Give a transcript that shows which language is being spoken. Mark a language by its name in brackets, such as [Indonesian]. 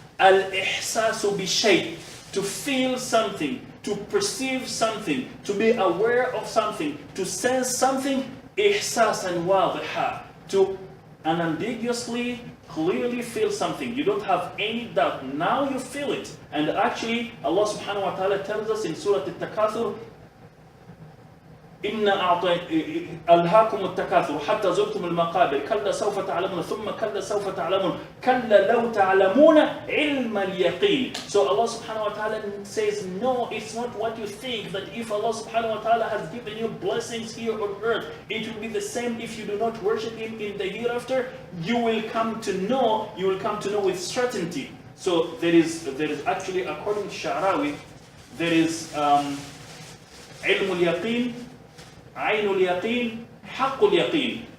[Arabic] Al-ihsasu bi-shay, [English] to feel something, to perceive something, to be aware of something, to sense something, [Arabic] ihsasan wadiha, [English] to unambiguously, clearly feel something. You don't have any doubt. Now you feel it. And actually, Allah subhanahu wa ta'ala tells us in Surah Al-Takathur, [Arabic] إن ألهاكم التكاثر حتى زرتم المقابر كلا سوف تعلمون ثم كلا سوف تعلمون كلا لو تعلمون علم اليقين. [English] So Allah subhanahu wa ta'ala says, no, it's not what you think, that if Allah subhanahu wa ta'ala has given you blessings here on earth, it will be the same if you do not worship Him in the hereafter. You will come to know with certainty. So there is actually, according to Sha'rawi, there is [Arabic] علم اليقين, عين اليقين, حق اليقين.